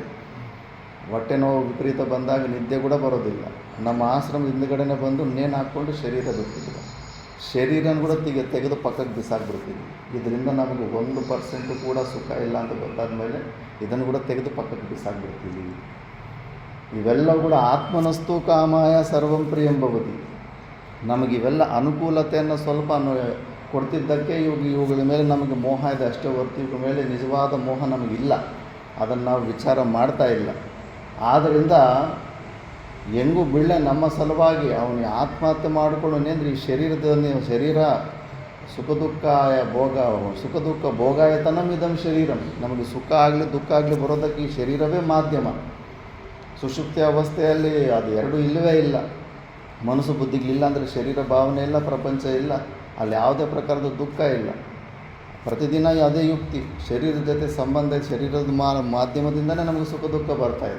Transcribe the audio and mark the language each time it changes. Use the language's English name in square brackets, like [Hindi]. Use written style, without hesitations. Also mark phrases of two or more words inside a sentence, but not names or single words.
[Kannada] ಹೊಟ್ಟೆ ನೋವು ವಿಪರೀತ ಬಂದಾಗ ನಿದ್ದೆ ಕೂಡ ಬರೋದಿಲ್ಲ. ನಮ್ಮ ಆಶ್ರಮದ ಹಿಂದುಗಡೆನೇ ಬಂದು ನೇಣು ಹಾಕ್ಕೊಂಡು ಶರೀರ ಬಿಡ್ತಿದ್ದರು. ಶರೀರನ ಕೂಡ ತೆಗೆದು ಪಕ್ಕಕ್ಕೆ ಬಿಸಾಕ್ಬಿಡ್ತೀವಿ. ಇದರಿಂದ ನಮಗೆ 1% ಕೂಡ ಸುಖ ಇಲ್ಲ ಅಂತ ಗೊತ್ತಾದ ಮೇಲೆ ಇದನ್ನು ಕೂಡ ತೆಗೆದು ಪಕ್ಕಕ್ಕೆ ಬಿಸಾಕ್ಬಿಡ್ತೀವಿ. ಇವೆಲ್ಲ ಕೂಡ [Sanskrit] ಆತ್ಮನಸ್ತು ಕಾಮಾಯ ಸರ್ವಂ ಪ್ರಿಯಂಭವತಿ. [Kannada] ನಮಗಿವೆಲ್ಲ ಅನುಕೂಲತೆಯನ್ನು ಸ್ವಲ್ಪ ಕೊಡ್ತಿದ್ದಕ್ಕೆ ಇವುಗಳ ಮೇಲೆ ನಮಗೆ ಮೋಹ ಇದೆ ಅಷ್ಟೇ ಹೊರತು ಇವುಗಳ ಮೇಲೆ ನಿಜವಾದ ಮೋಹ ನಮಗಿಲ್ಲ. ಅದನ್ನು ನಾವು ವಿಚಾರ ಮಾಡ್ತಾ ಇಲ್ಲ. ಆದ್ದರಿಂದ ಹೆಂಗೂ ಬಿಳ್ಳೆ ನಮ್ಮ ಸಲುವಾಗಿ ಅವನಿಗೆ ಆತ್ಮಹತ್ಯೆ ಮಾಡಿಕೊಳ್ಳೋನೇಂದ್ರೆ ಈ ಶರೀರ [Sanskrit] ಸುಖ ದುಃಖ ಭೋಗಾಯತನಂ ಇದಂ ಶರೀರಂ. [Kannada] ನಮಗೆ ಸುಖ ಆಗಲಿ ದುಃಖ ಆಗಲಿ ಬರೋದಕ್ಕೆ ಈ ಶರೀರವೇ ಮಾಧ್ಯಮ. ಸುಷುಪ್ತಿ ಅವಸ್ಥೆಯಲ್ಲಿ ಅದು ಎರಡೂ ಇಲ್ಲವೇ ಇಲ್ಲ. ಮನಸ್ಸು ಬುದ್ಧಿಗಳಿಲ್ಲ ಅಂದರೆ ಶರೀರ ಭಾವನೆ ಇಲ್ಲ, ಪ್ರಪಂಚ ಇಲ್ಲ. ಅಲ್ಲಿ ಯಾವುದೇ ಪ್ರಕಾರದ ದುಃಖ ಇಲ್ಲ. ಪ್ರತಿದಿನ ಅದೇ ಯುಕ್ತಿ, ಶರೀರದ ಜೊತೆ ಸಂಬಂಧ, ಶರೀರದ ಮಾಧ್ಯಮದಿಂದನೇ ನಮಗೆ ಸುಖ ದುಃಖ ಬರ್ತಾಯಿದೆ.